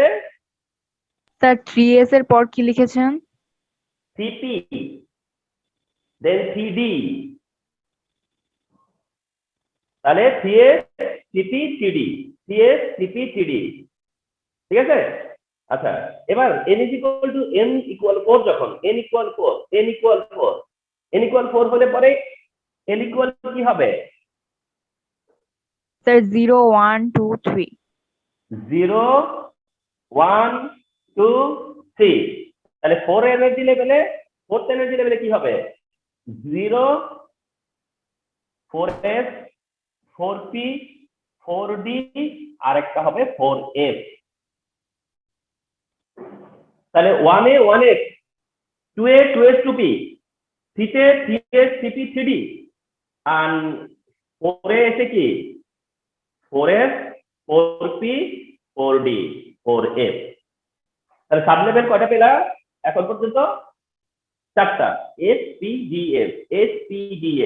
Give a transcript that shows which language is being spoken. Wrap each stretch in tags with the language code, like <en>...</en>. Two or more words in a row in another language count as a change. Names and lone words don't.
<bn>স্যার 3s এর পর কি লিখেছেন? CP then CD। তাহলে CS CP CD, CS CP CD, ঠিক আছে? আচ্ছা, এবার</bn> <en>n is equal to n equal 4</en> <bn>যখন n equal 4 হলে পরে n equal কি হবে? স্যার 0 1 2 3। 0 1 2 3। তাহলে 4 এনার্জি লেভেলে, ফোর্থ এনার্জি লেভেলে কি হবে? 0 4s 4p 4d আর একটা হবে 4f। তাহলে 1a 1s 2a 2s 2p 3a 3s 3p 3d আর 4a এসে কি? 4s 4p 4d 4f। তাহলে</bn> <en>sub level</en> <bn>কয়টা পেলা এখন পর্যন্ত? 4টা। SPDF SPDF।</bn>